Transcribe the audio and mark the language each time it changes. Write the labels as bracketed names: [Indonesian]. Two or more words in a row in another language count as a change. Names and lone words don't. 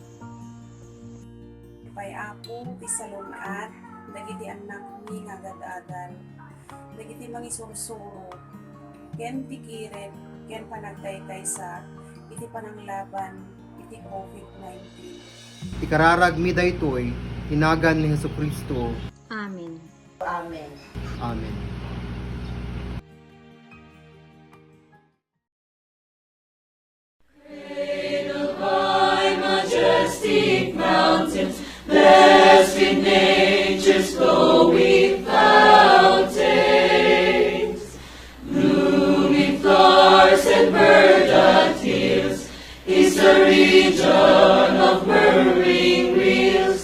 [Iloko] Pay apo, ti salunat, dagiti anak mi nga agad-adal, dagiti mangisursuro, ken tikiret, ken panagtaytay sa iti pananglaban, iti COVID-19. Ikararag mi daytoy, hinagan ni Jesucristo. Amen. Amen. Amen. [English] Majestic mountains, blessed in nature's flowing fountains, blooming flowers and verdant hills, is the region of murmuring rills.